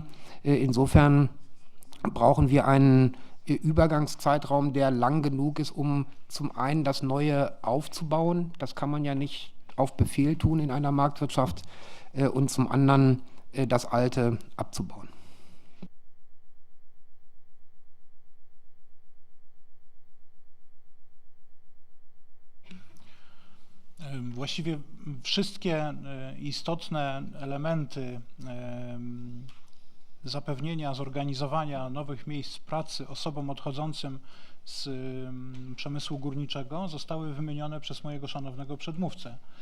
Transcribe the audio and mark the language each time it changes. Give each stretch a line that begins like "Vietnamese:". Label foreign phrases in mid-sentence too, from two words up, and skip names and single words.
German: Insofern brauchen wir einen Übergangszeitraum, der lang genug ist, um zum einen das Neue aufzubauen. Das kann man ja nicht auf Befehl tun in einer Marktwirtschaft. Und zum anderen das Alte abzubauen.
Polish: Właściwie wszystkie istotne elementy zapewnienia, zorganizowania nowych miejsc pracy osobom odchodzącym z przemysłu górniczego zostały wymienione przez mojego szanownego przedmówcę.